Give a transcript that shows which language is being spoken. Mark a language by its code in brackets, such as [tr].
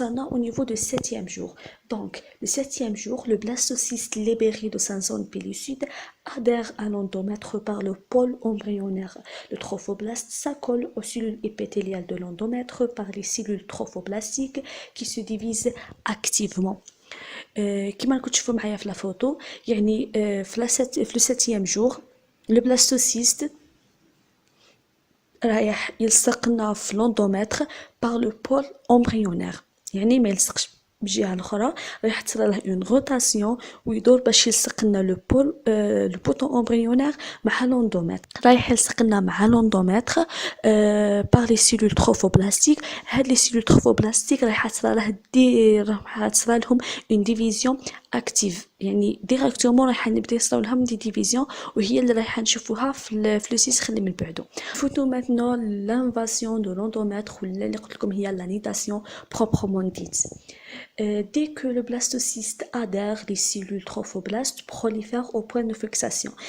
[fr] au niveau du 7e jour. Donc, le 7e jour, le blastocyste libéré de sa zone pellucide adhère à l'endomètre par le pôle embryonnaire. Le trophoblaste s'accole aux cellules épithéliales de l'endomètre par les cellules trophoblastiques qui se divisent activement. [ar] كما راكم تشوفوا معايا في لا فوتو، يعني في [fr] le 7e jour, le blastocyste [ar] رايح يلصقنا في [fr] l'endomètre par le pôle embryonnaire، [ar] يعني ما يلصقش بجهة الأخرى، راح تصير له une rotation ويدور باش يلصق لنا [fr] لو بوتون امبريونير [ar] مع l'endomètre. رايح يلصق لنا مع [fr] l'endomètre par les cellules trophoblastiques. [ar] هاد les cellules trophoblastiques راح تصير لهم [fr] une division active، [ar] يعني ديريكتومون راح نبدا يصراو لهم [fr] دي ديفيزيون [ar] وهي اللي راح نشوفوها في لوسيس خلي من بعدو. [fr] فوتو maintenant l'invasion de l'endomètre [ar] ولا اللي قلت لكم هي [fr] la nidation proprement dite. Dès que le blastocyste adhère, les cellules trophoblastes prolifèrent au point de fixation.